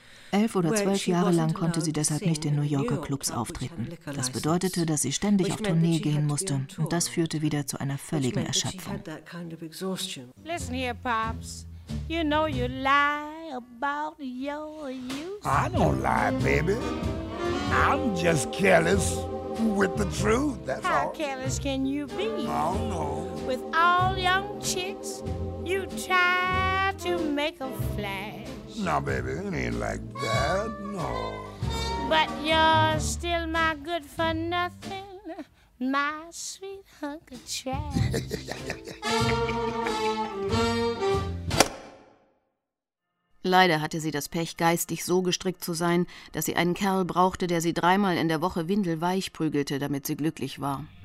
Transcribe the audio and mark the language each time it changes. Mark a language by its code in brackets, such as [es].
[de] Elf oder zwölf Jahre lang konnte sie deshalb nicht in New Yorker Clubs auftreten. Das bedeutete, dass sie ständig auf Tournee gehen musste. Und das führte wieder zu einer völligen Erschöpfung. [en] Listen here, Pops. You know you lie about your use. I don't lie, baby. I'm just careless with the truth, that's how How careless can you be? I don't know. With all young chicks, you try to make a flash. Nah, baby, it ain't like that, no. But you're still my good for nothing, my sweet hunk of trash. [de] Leider hatte sie das Pech, geistig so gestrickt zu sein, dass sie einen Kerl brauchte, der sie dreimal in der Woche windelweich prügelte, damit sie glücklich war.